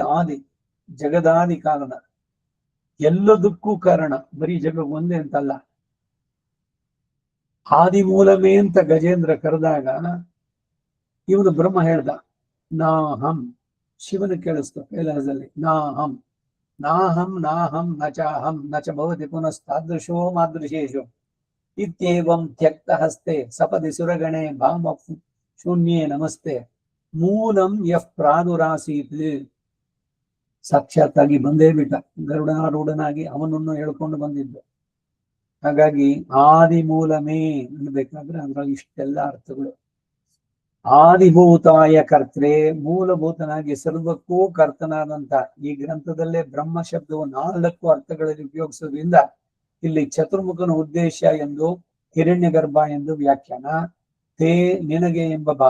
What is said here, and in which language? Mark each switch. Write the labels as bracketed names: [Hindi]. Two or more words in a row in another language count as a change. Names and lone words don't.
[Kannada] ಜಗಕ್ಕೆ ಆದಿ, ಜಗದಾದಿ ಕಾರಣ, ಎಲ್ಲದಕ್ಕೂ ಕಾರಣ, ಬರೀ ಜಗ ಒಂದೇ ಅಂತಲ್ಲ. ಆದಿಮೂಲಮೇ ಅಂತ ಗಜೇಂದ್ರ ಕರೆದಾಗ ಇವನು ಬ್ರಹ್ಮ ಹೇಳ್ದ ನಾಹಂ. ಶಿವನ ಕೇಳಿಸ್ತು ಕೈಲಾಸದಲ್ಲಿ, [Sanskrit] ನಾಹಂ ನಾಹಂ ನಾಹಂ ನಚಾಹಂ ನಚ ಭವತಿ ಪುನಸ್ತಾದೃಶೋ ಮಾದೃಶೇಶು ಇತ್ಯೇವಂ ತ್ಯಕ್ತ ಹಸ್ತೆ ಸಪದಿ ಸುರಗಣೆ ಭಾಮ ಶೂನ್ಯೇ ನಮಸ್ತೆ ಮೂಲಂ ಯಃ ಪ್ರಾದುರಾಸೀತ್. [Kannada] ಸಾಕ್ಷಾತ್ತಾಗಿ ಬಂದೇ ಬಿಟ್ಟ, ಗರುಡಾರೂಢನಾಗಿ ಅವನನ್ನು ಹೇಳ್ಕೊಂಡು ಬಂದಿದ್ದು. ಹಾಗಾಗಿ ಆದಿಮೂಲಮೇ ಅನ್ಬೇಕಾದ್ರೆ ಅದ್ರಲ್ಲಿ ಇಷ್ಟೆಲ್ಲ ಅರ್ಥಗಳು. ಆದಿಭೂತಾಯ ಕರ್ತೃ, ಮೂಲಭೂತನಾಗಿ ಸರ್ವಕ್ಕೂ ಕರ್ತನಾದಂತ ಈ ಗ್ರಂಥದಲ್ಲೇ ಬ್ರಹ್ಮ ಶಬ್ದವು 4 ಅರ್ಥಗಳಲ್ಲಿ ಉಪಯೋಗಿಸೋದ್ರಿಂದ ಇಲ್ಲಿ ಚತುರ್ಮುಖನ ಉದ್ದೇಶ ಎಂದು, ಹಿರಣ್ಯ ಗರ್ಭ ಎಂದು ವ್ಯಾಖ್ಯಾನ, ತೇ ನಿನಗೆ ಎಂಬ ಭಾವ.